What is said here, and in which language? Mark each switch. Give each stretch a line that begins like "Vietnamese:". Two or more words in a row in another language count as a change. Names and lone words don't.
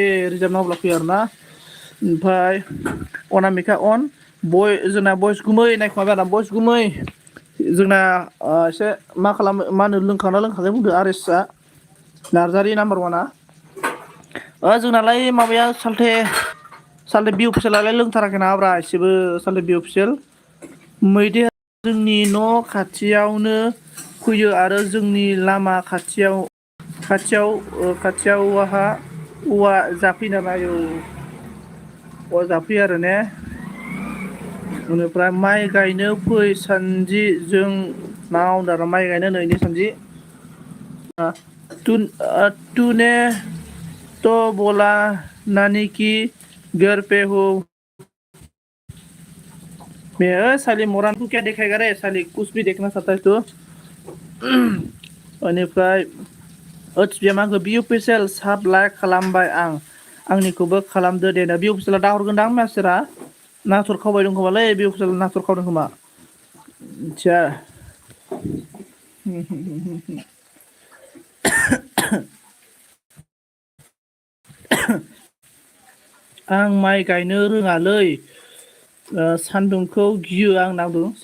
Bodo: रिजार्भ नङा अब्ला फैयो आरोना ओमफ्राय अनामिका अन जोंना बयस गुमै नायखुमाबाय आरोना बयस गुमै जोंना एसे मा खालामो मा होनो लोंखांना लोंखांनाय बुंदो आरेसआ नार्जारि नाम्बार वानआ जोंनालाय माबाया सालथे बि अफिसियेलालाय लोंथाराखै नामाब्रा एसेबो सालथे बि अफिसियेल मैदेर जोंनि न' खाथियावनो फैयो आरो जोंनि लामा खाथियाव औवा जाफैयो नामा आयौ औवा जाफैयो आरो ने बेनिफ्राय माइ गायनो फै सानजि जोंनाव दाना माइ गायनो नैनि सानजि
Hindi: तूने तो बोला नानी की घर पे हो मैं साली मोरान को क्या दिखाएगा रे साली कुछ भी देखना चाहता है तो
Bodo: बेनिफ्राय ओत्सबिया माखौ बि अफिसियेल साब लाइक खालामबाय आंनिखौबो खालामदो दे बि अफिसियेला दाहरगोनदां मानसिफोरा नाथुर खावबाय दं खोमालै बि अफिसियेल नाथुर खावदों खोमा मिथिया आं माइ गायनो रोङालै सान्दुंखौ गियो आं नांदों